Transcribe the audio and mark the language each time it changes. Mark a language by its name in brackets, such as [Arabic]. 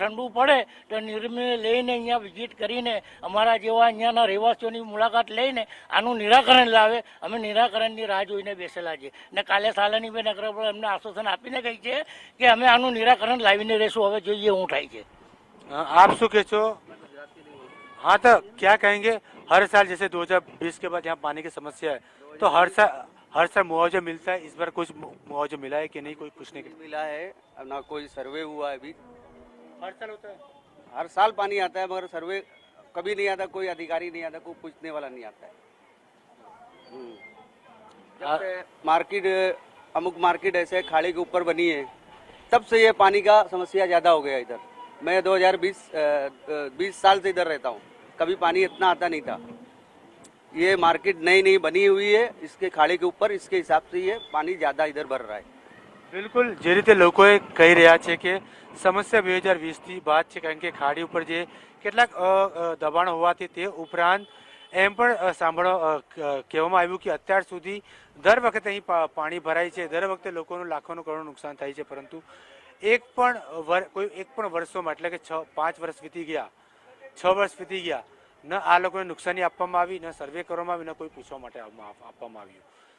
[Gujarati] ઠંડુ પડે તો નિર્ણય લઈને અહીંયા વિઝિટ કરીને અમારા જેવા અહીંયાના રહેવાસીઓની મુલાકાત લઈને આનું નિરાકરણ લાવે. અમે નિરાકરણની રાહ જોઈને બેસેલા છીએ ને કાલે સાલનીબેન અગ્રવાલ અમને આશ્વાસન આપીને કહી છે કે અમે આનું નિરાકરણ લાવીને રહેશું. હવે જોઈએ શું થાય છે. आप શું કહે છો? [Hindi] हाँ तो क्या कहेंगे, हर साल जैसे 2020 के बाद यहाँ पानी की समस्या है तो हर साल मुआवजा मिलता है, इस बार कुछ मुआवजा मिला है कि नहीं, कोई पूछने के लिए? मिला है, अब ना कोई सर्वे हुआ है अभी। हर साल होता है, हर साल पानी आता है मगर सर्वे कभी नहीं आता, कोई अधिकारी नहीं आता, कोई पूछने वाला नहीं आता है। जब से मार्केट अमुक मार्केट ऐसे खाड़ी के ऊपर बनी है तब से ये पानी का समस्या ज़्यादा हो गया इधर। मैं 2020 साल से इधर रहता हूँ, कभी पानी इतना आता नहीं था। ये मार्केट नई नई बनी हुई है, इसके खाड़ी के ऊपर, इसके हिसाब से ये पानी ज़्यादा इधर भर रहा है। [Gujarati] બિલકુલ જે રીતે લોકોએ કહી રહ્યા છે કે સમસ્યા 2020થી બાદ છે, કારણ કે ખાડી ઉપર જે કેટલાક દબાણ હોવાથી તે ઉપરાંત એમ પણ કહેવામાં આવ્યું કે અત્યાર સુધી દર વખતે અહીં પાણી ભરાય છે, દર વખતે લોકોનું લાખોનું કરોડનું નુકસાન થાય છે, પરંતુ એક પણ વર્ષોમાં એટલે કે 5 વર્ષ વીતી ગયા, 6 વર્ષ વીતી ગયા, ન આ લોકોને નુકસાની આપવામાં આવી, ન સર્વે કરવામાં આવી, ન કોઈ પૂછવા માટે આપવામાં આવ્યું.